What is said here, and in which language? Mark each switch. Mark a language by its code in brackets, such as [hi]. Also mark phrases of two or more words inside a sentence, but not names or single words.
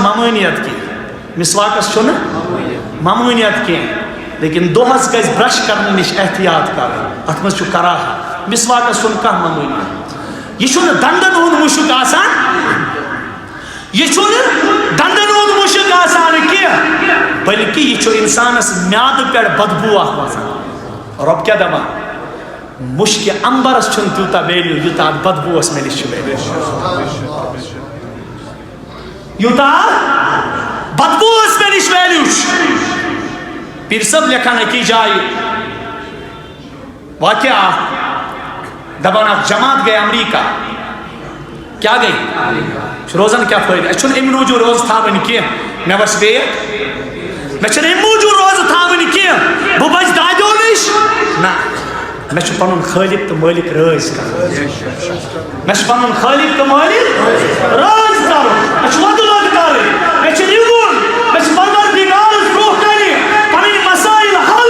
[ks] ممٲنیت کینٛہہ مسواکس چھُنہٕ ممٲنیت کینٛہہ لیکن دۄہس گژھِ برش کرنہٕ نِش احتیاط کرُن اتھ منٛز چھُ کراہت مسواکس چھُنہٕ کانٛہہ ممٲنیت یہ چھُنہٕ دندن ہُنٛد مُشُک آسان یہ چھُنہٕ دندن ہُنٛد مُشُک آسان کینٛہہ بلکہ یہ چھُ انسانس میادٕ پٮ۪ٹھ بدبوٗ اکھ وۄتھان رۄب کیٛاہ دپان مُشکہِ امبرس چھُنہٕ تیوٗتاہ ویلیوٗ یوٗتاہ اتھ بدبوٗوس مےٚ نِش چھُ ویلیوٗ یوٗتاہ بدبوٗوس مےٚ نِش ویلیوٗ چھُ پیر صٲب لیکھان أکی جایہِ واقعہ اکھ دپان اکھ جماعت گٔے امریکہ کیا گئی روزن کیا فٲیدٕ اَسہِ چھُنہٕ اَمہِ موٗجوٗب روزٕ تھاوٕنۍ کینٛہہ مےٚ وَس ویٹ مےٚ چھُنہٕ اَمہِ موٗجوٗب روزٕ تھاوٕنۍ کینٛہہ بہٕ بچہٕ دادیو نِش نہ مےٚ چھُ پنُن خٲلق تہٕ مٲلِک رٲضۍ کرُن مےٚ چھُ پنُن خٲلق تہٕ مٲلِک رٲضۍ کرُن مےٚ چھُ وۄدلت کرٕنۍ مےٚ چھُ رِوُن مےٚ چھُ پروردگارس برونٛہہ کنہِ پنٕنۍ مسائل حل